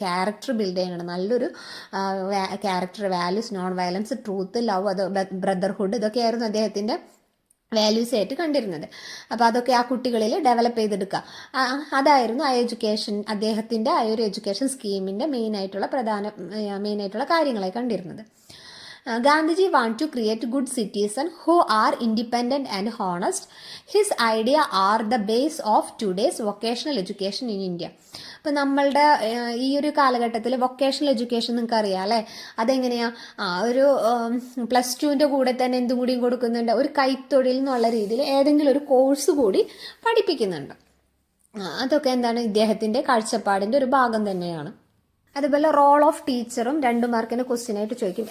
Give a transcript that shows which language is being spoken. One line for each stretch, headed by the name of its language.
Malayalam: Character build ചെയ്യണം, നല്ലൊരു character, values, non violence, truth, love, അത് ബ്രദർഹുഡ്, ഇതൊക്കെയായിരുന്നു അദ്ദേഹത്തിൻ്റെ വാല്യൂസ് ആയിട്ട് കണ്ടിരുന്നത്. അപ്പോൾ അതൊക്കെ ആ കുട്ടികളിൽ ഡെവലപ്പ് ചെയ്തെടുക്കുക, അതായിരുന്നു ആ എഡ്യൂക്കേഷൻ, അദ്ദേഹത്തിൻ്റെ ആ ഒരു എഡ്യൂക്കേഷൻ സ്കീമിൻ്റെ മെയിനായിട്ടുള്ള കാര്യങ്ങളായി കണ്ടിരുന്നത്.
English: Gandhiji want to create good citizens who are independent and honest. His idea are the base of today's vocational education in India.
Malayalam: ഇപ്പം നമ്മളുടെ ഈ ഒരു കാലഘട്ടത്തിൽ വൊക്കേഷണൽ എഡ്യൂക്കേഷൻ നിങ്ങൾക്ക് അറിയാം അല്ലേ, അതെങ്ങനെയാണ്? ഒരു +2ൻ്റെ കൂടെ തന്നെ എന്തും കൂടിയും കൊടുക്കുന്നുണ്ട്, ഒരു കൈത്തൊഴിൽ എന്നുള്ള രീതിയിൽ ഏതെങ്കിലും ഒരു കോഴ്സ് കൂടി പഠിപ്പിക്കുന്നുണ്ട്. അതൊക്കെ എന്താണ്? ഇദ്ദേഹത്തിൻ്റെ കാഴ്ചപ്പാടിൻ്റെ ഒരു ഭാഗം തന്നെയാണ്. അതുപോലെ റോൾ ഓഫ് ടീച്ചറും 2 മാർക്കിന് ക്വസ്റ്റ്യൻ ആയിട്ട് ചോദിക്കും.